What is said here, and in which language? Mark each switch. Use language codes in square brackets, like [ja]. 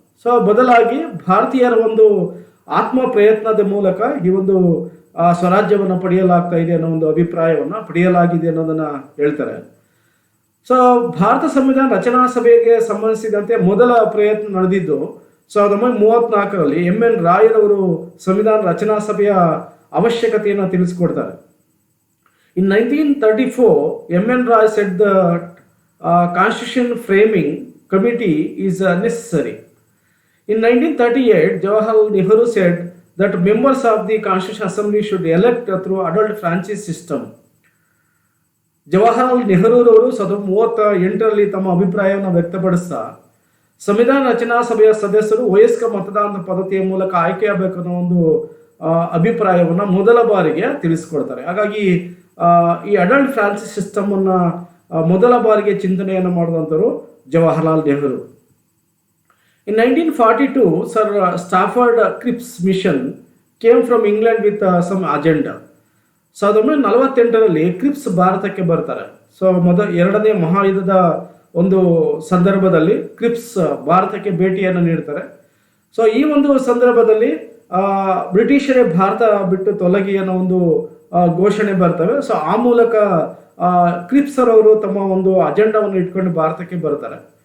[kn] So ಬದಲಾಗಿ ಭಾರತೀಯರ ಒಂದು ಆತ್ಮ ಪ್ರಯತ್ನದ ಮೂಲಕ ಈ ಒಂದು ಸ್ವರಾಜ್ಯವನ್ನು ಪಡೆಯಲಾಗ್ತಾ ಇದೆ ಅನ್ನೋ ಒಂದು ಅಭಿಪ್ರಾಯವನ್ನು ಪಡೆಯಲಾಗಿದೆ ಅನ್ನೋದನ್ನು ಹೇಳ್ತಾರೆ. ಸೊ ಭಾರತ ಸಂವಿಧಾನ ರಚನಾ ಸಭೆಗೆ ಸಂಬಂಧಿಸಿದಂತೆ ಮೊದಲ ಪ್ರಯತ್ನ ನಡೆದಿದ್ದು 1934ರಲ್ಲಿ ಎಂ.ಎನ್. ರಾಯರವರು ಸಂವಿಧಾನ ರಚನಾ ಸಭೆಯ ಅವಶ್ಯಕತೆಯನ್ನು ತಿಳಿಸಿಕೊಡ್ತಾರೆ. [en] In 1934, M.N. Roy said the Constitution Framing Committee is necessary. In 1938, Jawaharlal Nehru said that members of the Constitutional Assembly should elect through adult franchise system. [kn] Jawaharlal ನೆಹರೂರವರು 1938ರಲ್ಲಿ ತಮ್ಮ ಅಭಿಪ್ರಾಯವನ್ನು ವ್ಯಕ್ತಪಡಿಸ್ತಾ ಸಂವಿಧಾನ ರಚನಾ ಸಭೆಯ ಸದಸ್ಯರು ವಯಸ್ಕ ಮತದಾನದ ಪದ್ಧತಿಯ ಮೂಲಕ ಆಯ್ಕೆಯಾಗಬೇಕು ಅನ್ನೋ ಒಂದು ಅಭಿಪ್ರಾಯವನ್ನು ಮೊದಲ ಬಾರಿಗೆ ತಿಳಿಸಿಕೊಡ್ತಾರೆ. ಹಾಗಾಗಿ ಈ ಅಡಲ್ಟ್ ಫ್ರಾನ್ಸಿಸ್ ಸಿಸ್ಟಮ್ ಅನ್ನ ಮೊದಲ ಬಾರಿಗೆ ಚಿಂತನೆಯನ್ನು ಮಾಡಿದಂಥವರು Jawaharlal Nehru. [en] In 1942, Sir Stafford Cripps mission came from England with some agenda. [kn] 1948ರಲ್ಲಿ creeps ಭಾರತಕ್ಕೆ ಬರ್ತಾರೆ. ಸೊ ಎರಡನೇ ಮಹಾಯುದ್ಧದ ಒಂದು ಸಂದರ್ಭದಲ್ಲಿ ಕ್ರಿಪ್ಸ್ ಭಾರತಕ್ಕೆ ಭೇಟಿಯನ್ನು ನೀಡ್ತಾರೆ. ಸೊ ಈ ಒಂದು ಸಂದರ್ಭದಲ್ಲಿ ಬ್ರಿಟಿಷರೇ ಭಾರತ ಬಿಟ್ಟು ತೊಲಗಿ ಅನ್ನೋ ಒಂದು ಘೋಷಣೆ ಬರ್ತವೆ. ಸೊ ಆ ಮೂಲಕ ಕ್ರಿಪ್ಸರ್ ಅವರು ತಮ್ಮ ಒಂದು ಅಜೆಂಡಾವನ್ನು ಇಟ್ಕೊಂಡು ಭಾರತಕ್ಕೆ ಬರ್ತಾರೆ.